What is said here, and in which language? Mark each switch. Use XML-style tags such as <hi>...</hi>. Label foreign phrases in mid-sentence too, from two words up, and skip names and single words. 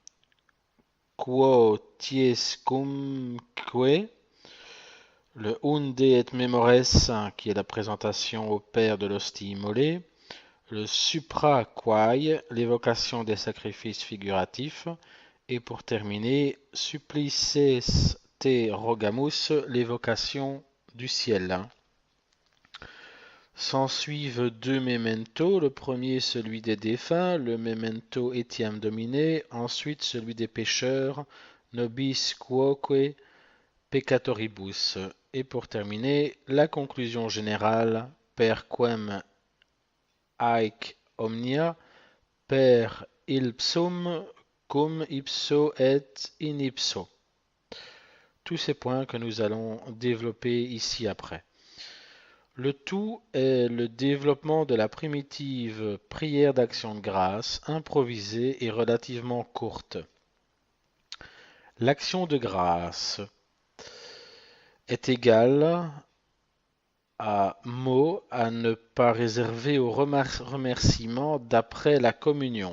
<fr>quotiescumque, le Unde et Memores qui est la présentation au Père de l'hostie immolée, le Supra quae, l'évocation des sacrifices figuratifs, et pour terminer,</fr> <la>Supplices te rogamus,</la> <fr>l'évocation du ciel. S'ensuivent deux mementos, le premier celui des défunts, le</fr> <la>memento etiam domine,</la> <fr>ensuite celui des pécheurs,</fr> <la>nobis quoque peccatoribus,</la> <fr>et pour terminer, la conclusion générale,</fr> <la>per quem haec omnia, per ipsum cum ipso et in ipso.</la> <fr>Tous ces points que nous allons développer ici après. Le tout est le développement de la primitive prière d'action de grâce, improvisée et relativement courte. L'action de grâce est égale à mot à ne pas réserver au remerciement d'après la communion.</fr>